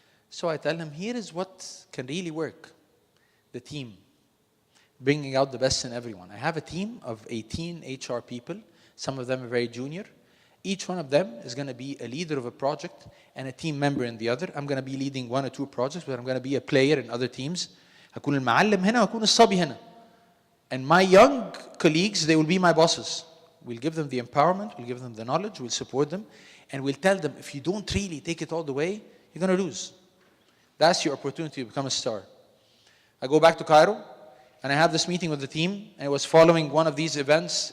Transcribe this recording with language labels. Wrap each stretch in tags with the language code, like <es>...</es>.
<en>So I tell him, here is what can really work. The team. Bringing out the best in everyone. I have a team of 18 HR people. Some of them are very junior. Each one of them is going to be a leader of a project and a team member in the other. I'm going to be leading 1 or 2 projects, but I'm going to be a player in other teams.</en> <ar>هكون المعلم هنا وهكون الصبي هنا.</ar> <en>And my young colleagues, they will be my bosses. We'll give them the empowerment, we'll give them the knowledge, we'll support them, and we'll tell them, if you don't really take it all the way, you're going to lose. That's your opportunity to become a star. I go back to Cairo, and I have this meeting with the team, and it was following one of these events.</en>